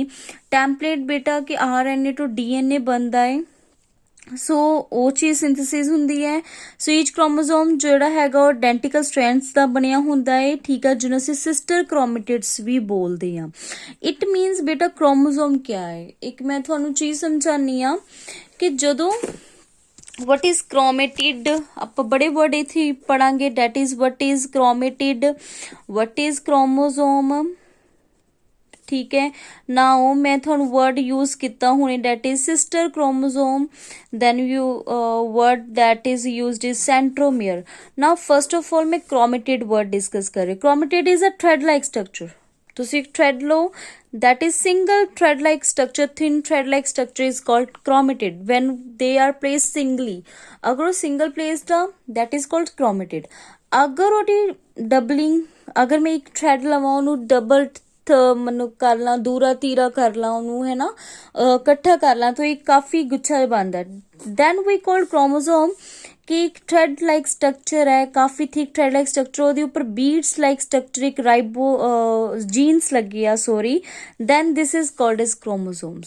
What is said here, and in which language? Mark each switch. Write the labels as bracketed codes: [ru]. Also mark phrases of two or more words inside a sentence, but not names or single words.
[pa] ਟੈਂਪਲੇਟ ਬੇਟਾ ਕਿ RNA ਤੋਂ DNA ਬਣਦਾ ਹੈ, ਸੋ ਉਹ ਚੀਜ਼ ਸਿੰਥੇਸਿਸ ਹੁੰਦੀ ਹੈ। [en] so each chromosome [pa] ਜਿਹੜਾ ਹੈਗਾ ਉਹ [en] identical strands [pa] ਦਾ ਬਣਿਆ ਹੁੰਦਾ ਹੈ, ਠੀਕ ਹੈ, ਜਿਹਨੂੰ ਅਸੀਂ [en] sister chromatids [pa] ਵੀ ਬੋਲਦੇ ਹਾਂ। [en] it means [pa] ਬੇਟਾ ਕ੍ਰੋਮੋਸੋਮ ਕਿਆ ਹੈ, ਇੱਕ ਮੈਂ ਤੁਹਾਨੂੰ ਚੀਜ਼ ਸਮਝਾਉਂਦੀ ਹਾਂ ਕਿ ਜਦੋਂ [en] what is chromatid, [pa] ਆਪਾਂ ਬੜੇ ਵਰਡ ਇੱਥੇ ਪੜਾਂਗੇ, [en] that is what is chromatid, what is chromosome। [pa] ਠੀਕ ਹੈ, ਨਾਓ ਮੈਂ ਤੁਹਾਨੂੰ ਵਰਡ ਯੂਜ਼ ਕੀਤਾ ਹੁਣੇ, [en] that is sister chromosome, then you word that is used is centromere। now first of all ਮੈਂ chromatid word discuss [pa] ਕਰ ਰਹੀ। [en] chromatid is a thread like structure। [pa] ਤੁਸੀਂ ਇੱਕ [en] thread ਲਓ, that is single thread like structure, thin thread like structure is called chromatid when they are placed singly। [pa] ਅਗਰ ਉਹ [en] single placed ਆ, that is called chromatid। [pa] ਅਗਰ ਉਹਦੀ ਡਬਲਿੰਗ, ਅਗਰ ਮੈਂ ਇੱਕ thread ਲਵਾਂ, ਉਹਨੂੰ ਡਬਲ ਮੈਨੂੰ ਕਰ ਲਾਂ, ਦੂਰਾ ਤੀਰਾ ਕਰ ਲਾਂ ਉਹਨੂੰ, ਹੈ ਨਾ, ਇਕੱਠਾ ਕਰ ਲਾਂ, ਤਾਂ ਇਹ ਕਾਫੀ ਗੁੱਛਾ ਬਣਦਾ। [en] then we called chromosome, [pa] ਕਿ ਇੱਕ [en] thread like structure [pa] ਹੈ, ਕਾਫੀ [en] thick thread like structure, [pa] ਉਹਦੇ ਉੱਪਰ [en] beads like structure, [pa] ਇੱਕ ਰਾਈਬੋ ਜੀਨਸ ਲੱਗੀ ਆ, [en] ਸੋਰੀ, then this is called as chromosomes.